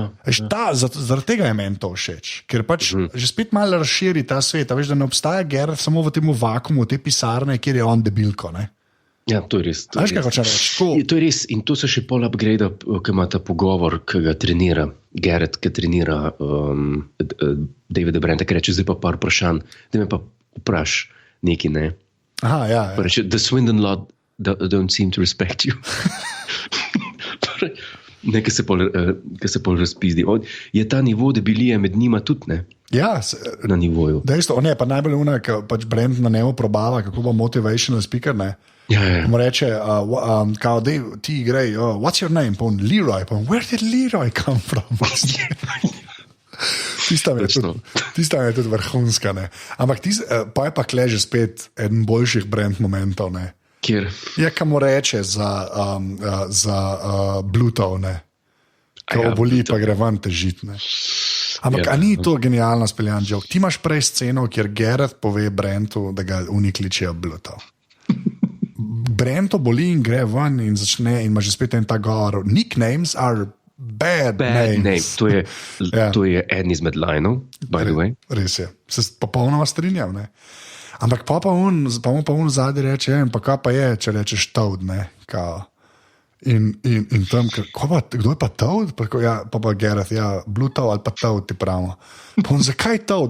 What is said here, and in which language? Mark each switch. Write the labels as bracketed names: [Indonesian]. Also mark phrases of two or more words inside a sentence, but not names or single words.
[Slovenian] Zaradi tega je meni to všeč, ker pač že spet malo razširi ta svet, veš, da ne obstaja Gareth samo v tem vakuumu, v tej pisarne, kjer je on debilko, ne. Ja, to je res. Veš, kaj hočem reči? To je res in to se še pol upgrade, ki ima ta pogovor, ki ga trenira Gareth, ki trenira Davida Brenta, ki reče, zdaj pa par vprašanj, da me pa vpraš nekaj, ne. Aha, ja. Pa reče, [English] the Swindon lot don't seem to respect you. [Slovenian] Ne, ki se pol razpizdi. Je ta nivo debilije med njima tudi, ne? Ja, na nivoju. Dejstvo, ne, pa najbolj una, ki pač Brent na njemu probava, kako bo [English] motivational speaker, [Slovenian] ne? Ja. Mu reče, kao, ti igraj, [English] what's your name? [Slovenian] Pa on, [English] Leroy. [Slovenian] Pa on, [English] where did Leroy come from? [Slovenian] Tista je tudi vrhunska, ne? Ampak pa je pa kleže spet eden boljših Brent momentov, ne? Kjer? Je, kam mu reče za Blutov, ne? Ko boli, pa gre ven težit, ne? Ampak, a ni to genialno speljan joke? Ti imaš prej sceno, kjer Gareth pove Brentu, da ga unikličijo Blutov. Brento boli in gre ven in začne in ima že spet en ta govor. [English] Nicknames are bad names. [Slovenian] To je eden izmed lineov, [English] by the way. [Slovenian] Res je. Se popolnoma strinjam, ne? Ampak pa on zadnji reče, pa kaj pa je, če rečeš Toad, ne? Kao. In tam, kdo je pa Toad? Pa Gareth, Blutov ali pa Toad ti pravimo. Pa on, zakaj Toad?